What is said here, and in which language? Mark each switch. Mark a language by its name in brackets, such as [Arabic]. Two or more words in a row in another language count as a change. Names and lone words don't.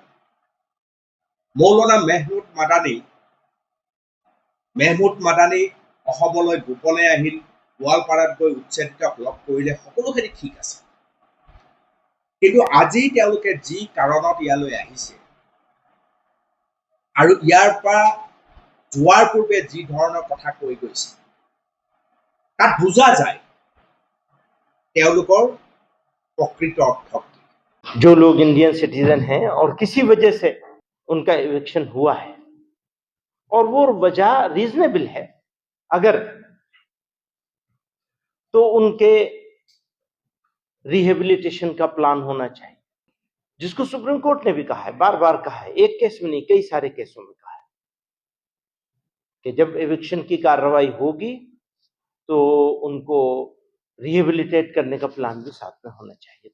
[Assamese] মৌলানা মেহমুদ মাদানী অসমলৈ গোপনে আহিল, গোৱালপাৰাত গৈ উচ্ছেদিতক লগ কৰিলে, সকলোখিনি ঠিক আছে। কিন্তু আজি তেওঁলোকে যি কাৰণত ইয়ালৈ আহিছে আৰু ইয়াৰ পৰা যোৱাৰ পূৰ্বে যি ধৰণৰ কথা কৈ গৈছে, তাত বুজা যায় তেওঁলোকৰ প্ৰকৃত অৰ্থ। [Hindi] जो लोग इंडियन सिटीजन हैं और किसी वजह से उनका इविक्शन हुआ है और वो वजह रीजनेबल है अगर, तो उनके रिहेबिलिटेशन का प्लान होना चाहिए, जिसको सुप्रीम कोर्ट ने भी कहा है, बार बार कहा है, एक केस में नहीं कई सारे केसों में कहा है कि जब इविक्शन की कार्रवाई होगी तो उनको रिहेबिलिटेट करने का प्लान भी साथ में होना चाहिए।